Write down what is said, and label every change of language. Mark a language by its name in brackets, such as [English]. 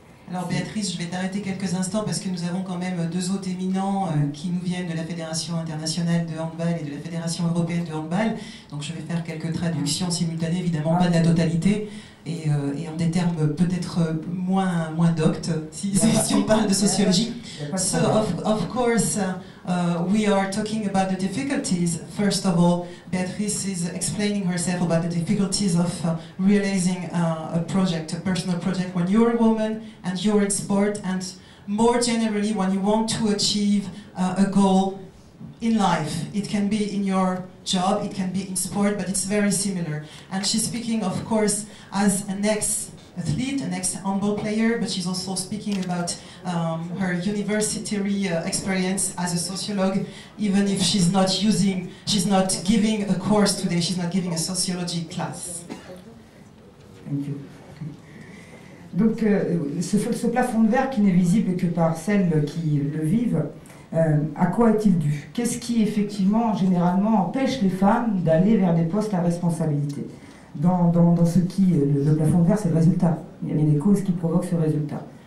[French] Alors Béatrice, je vais t'arrêter quelques instants parce que nous avons quand même deux hôtes éminents qui nous viennent de la Fédération internationale de handball et de la Fédération européenne de handball. Donc je vais faire quelques traductions simultanées, évidemment pas de la totalité, et en des termes peut-être moins doctes, si on parle de sociologie. [English] So of course, we are talking about the difficulties. First of all, Beatrice is explaining herself about the difficulties of realizing a project, a personal project, when you're a woman and you're in sport, and more generally when you want to achieve a goal in life. It can be in your job, it can be in sport, but it's very similar. And she's speaking, of course, as an ex-athlete, an ex-handball player, but she's also speaking about her university experience as a sociologue, even if she's not giving a course today, she's not giving a sociology class. Thank you. [French] Donc ce plafond de verre qui n'est visible que par celles qui le vivent, à quoi est-il dû? Qu'est-ce qui effectivement, généralement, empêche les femmes d'aller vers des postes à responsabilité? Dans ce qui, le plafond de verre, c'est le résultat. Il y a des causes qui provoquent ce résultat.